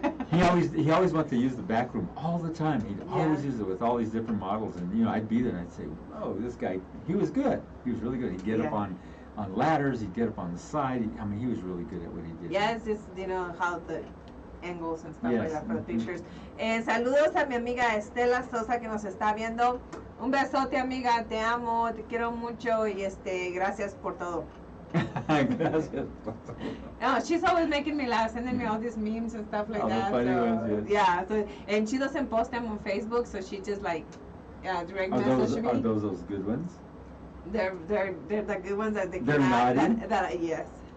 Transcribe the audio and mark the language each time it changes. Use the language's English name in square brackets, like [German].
[English] he always wanted to use the back room all the time. He'd always use it with all these different models, and you know, I'd be there and I'd say, "Whoa, this guy, he was good. He was really good. He'd get up on ladders. He'd get up on the side. I mean, he was really good at what he did." Yeah, it's just you know how the angles and stuff like that for the pictures. [Spanish] Saludos a mi amiga Estela Sosa que nos está viendo. Un besote, amiga, te amo, te quiero mucho y gracias por todo. Gracias por todo. [English] No, she's always making me laugh, sending me all these memes and stuff like that. Funny ones, yes. Yeah, so, and she doesn't post them on Facebook, so she just like direct message me. Are those good ones? They're the good ones that they They're cannot. naughty? Yes.